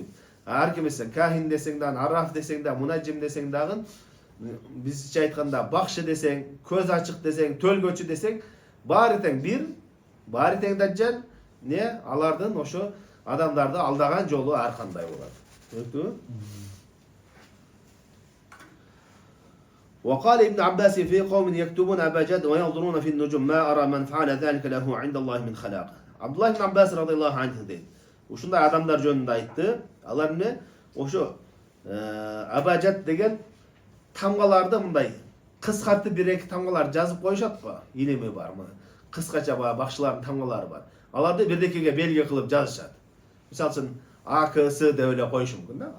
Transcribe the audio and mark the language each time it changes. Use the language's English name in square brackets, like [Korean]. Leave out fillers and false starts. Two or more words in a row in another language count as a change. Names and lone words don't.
[Kyrgyz] Ар ким эсең, Кахин десең дагы, Арраф десең дагы, Мунаджим десең дагы, бизче айтканда бакшы десең, көз ачык десең, төлгөчү десең, баары тең бир, баары тең даджал, не алардын ошо адамдарды алдаган жолу ар кандай болот. Түшүнүктүбү? [Arabic] وقال ابن عباس في قوم يكتبون أبجد وينظرون في النجوم ما أرى من فعل ذلك له عند الله من خلاق. [Kyrgyz] Abdullah ibn Abbas [Arabic] رضي الله عنه [Kyrgyz] дейди. Ушундай адамдар жөнүндө айтты. Алар эмне? Ошо абажат деген тамгаларды мындай кыскартып бир-эки тамгалар жазып коюшат го. Илими бар мына. Кыскача бакчылардын тамгалары бар. Аларды бирдекеге белги кылып жазышат. Мисалы үчүн АКС деп эле коюшу мүмкүн да.